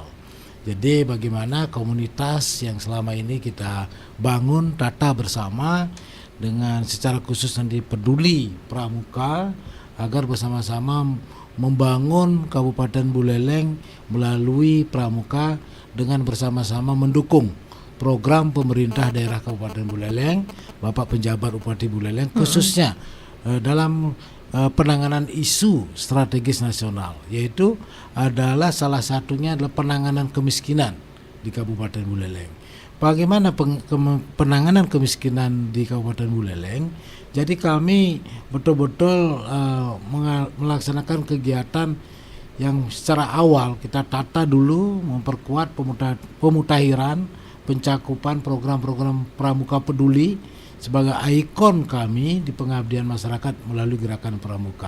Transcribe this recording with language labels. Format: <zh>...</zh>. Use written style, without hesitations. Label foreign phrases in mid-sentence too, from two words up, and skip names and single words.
<id>Jadi bagaimana komunitas yang selama ini kita bangun tata bersama dengan secara khusus nanti peduli pramuka agar bersama-sama membangun Kabupaten Buleleng melalui pramuka dengan bersama-sama mendukung program pemerintah daerah Kabupaten Buleleng, Bapak Penjabat Bupati Buleleng khususnya dalam penanganan isu strategis nasional, yaitu adalah salah satunya adalah penanganan kemiskinan di Kabupaten Buleleng. Bagaimana penanganan kemiskinan di Kabupaten Buleleng? Jadi kami betul-betul melaksanakan kegiatan yang secara awal kita tata dulu, memperkuat pemutahiran, pencakupan program-program Pramuka Peduli sebagai ikon kami di pengabdian masyarakat melalui gerakan pramuka.</id>